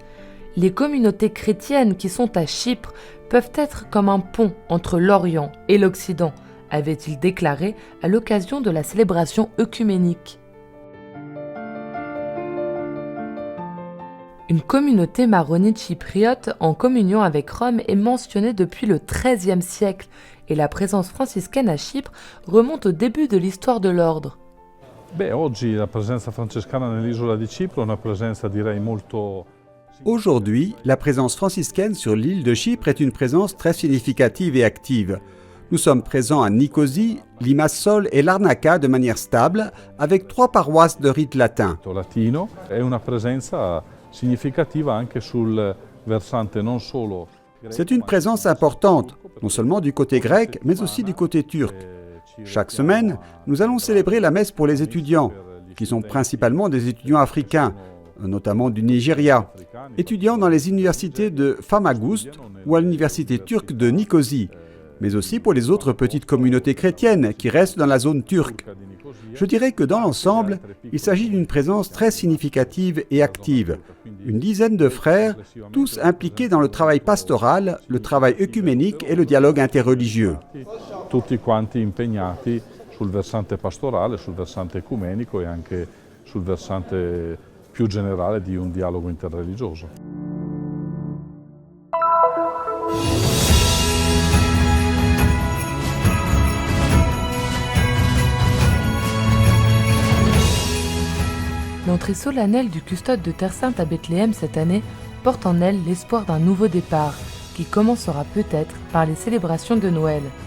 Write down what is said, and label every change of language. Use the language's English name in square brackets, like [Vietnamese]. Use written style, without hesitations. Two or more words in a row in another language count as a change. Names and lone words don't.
[French] Les communautés chrétiennes qui sont à Chypre peuvent être comme un pont entre l'Orient et l'Occident, avait-il déclaré à l'occasion de la célébration œcuménique. Une communauté maronite chypriote en communion avec Rome est mentionnée depuis le XIIIe siècle et la présence franciscaine à Chypre remonte au début de l'histoire de l'ordre. [Italian] Oggi la presenza francescana nell'isola di Cipro è una presenza direi molto. [French] Aujourd'hui, la présence franciscaine sur l'île de Chypre est une présence très significative et active. Nous sommes présents à Nicosie, Limassol et Larnaca de manière stable, avec 3 paroisses de rite latin. [Italian] Latino è una presenza significativa anche sul versante non solo. [French] C'est une présence importante, non seulement du côté grec, mais aussi du côté turc. Chaque semaine, nous allons célébrer la messe pour les étudiants, qui sont principalement des étudiants africains, notamment du Nigeria, étudiants dans les universités de Famagust ou à l'université turque de Nicosie, mais aussi pour les autres petites communautés chrétiennes qui restent dans la zone turque. Je dirais que dans l'ensemble, il s'agit d'une présence très significative et active. Une dizaine de frères, tous impliqués dans le travail pastoral, le travail œcuménique et le dialogue interreligieux. [Italian] Tutti quanti impegnati sul versante pastorale, sul versante ecumenico e anche sul versante più generale di un dialogo interreligioso. [French] L'entrée solennelle du custode de Terre Sainte à Bethléem cette année porte en elle l'espoir d'un nouveau départ, qui commencera peut-être par les célébrations de Noël.